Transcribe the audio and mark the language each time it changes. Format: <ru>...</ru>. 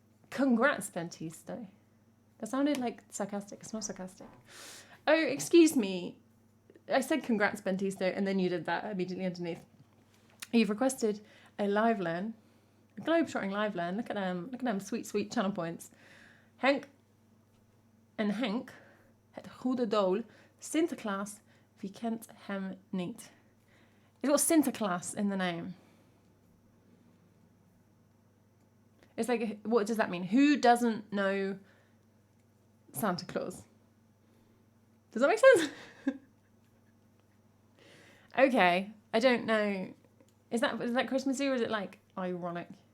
<en>Congrats, Bentisto. That sounded like sarcastic. It's not sarcastic. Oh, excuse me. I said congrats, Bentisto, and then you did that immediately underneath. You've requested a live learn, a globe-trotting live learn. Look at them sweet, sweet channel points.</en> <nl>Henk en Henk, het goede doel, Sinterklaas, wie kent hem niet?</nl> <en>It's got Sinterklaas in the name. It's like, what does that mean? Who doesn't know Santa Claus? Does that make sense? Okay, I don't know. Is that Christmassy, or is it like ironic?</en>